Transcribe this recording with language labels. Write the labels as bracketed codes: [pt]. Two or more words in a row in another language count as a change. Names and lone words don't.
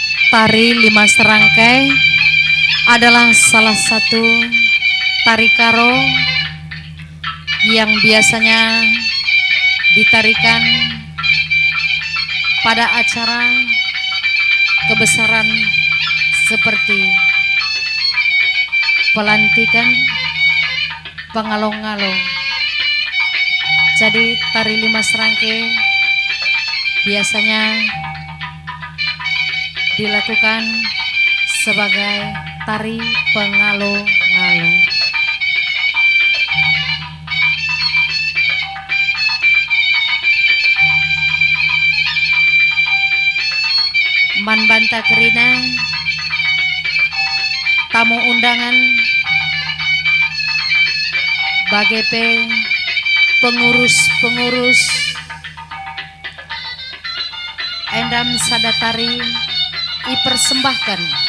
[id] Tari lima serangkai adalah salah satu tari karo yang biasanya ditarikan pada acara kebesaran seperti pelantikan, pengalong-along. Jadi tari lima serangkai biasanya dilakukan sebagai tari pengalung-alung. [btx] Man banta kerina [id] tamu undangan [btx] bagai pengurus-pengurus endam sadatari dipersembahkan